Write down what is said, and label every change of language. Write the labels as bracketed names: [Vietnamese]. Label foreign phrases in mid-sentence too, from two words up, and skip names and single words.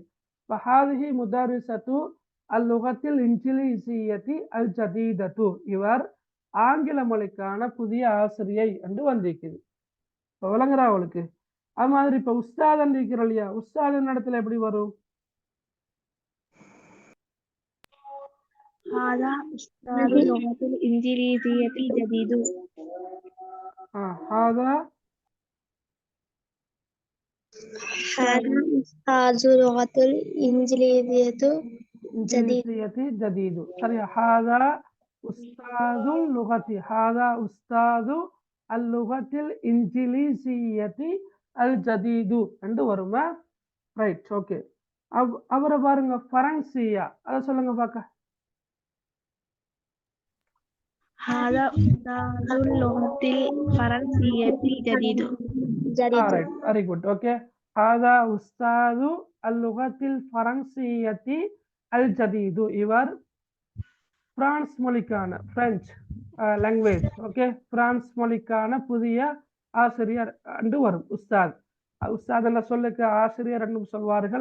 [Arabic] هذه مدرسة اللغة الإنجليزية الجديدة [Tamil] இவர் ஆங்கில மொழிக்கான புதிய ஆசிரியை என்று வந்திருக்குது. இப்ப விளங்குறா அவளுக்கு? அது மாதிரி இப்ப உஸ்தாதன் இருக்கிறோம் இல்லையா, உஸ்தாதன் இடத்துல எப்படி வரும்? [Arabic] هذا أستاذ اللغة الإنجليزية الجديد. هذا أستاذ اللغة الإنجليزية جديد. சரியா? هذا أستاذ اللغة هذا أستاذ اللغة الإنجليزية الجديد [Tamil] என்று வருமா? [English] Right, okay. [Tamil] அவரை பாருங்க ஃபரன்சியா, அதை சொல்லுங்க பார்க்க. [Arabic] هذا أستاذ اللغة الفرنسية الجديد. [English] Right, very good, okay. [Arabic] هذا أستاذ اللغة الفرنسية الجديد [Tamil] இவர் பிரான்ஸ் மொழிக்கான [English] French language, [Tamil] ஓகே, பிரான்ஸ் மொழிக்கான புதிய ஆசிரியர் என்று வரும். உஸ்தாத் உஸ்தாத் என்ற சொல்லுக்கு ஆசிரியர் என்றும் சொல்வார்கள்.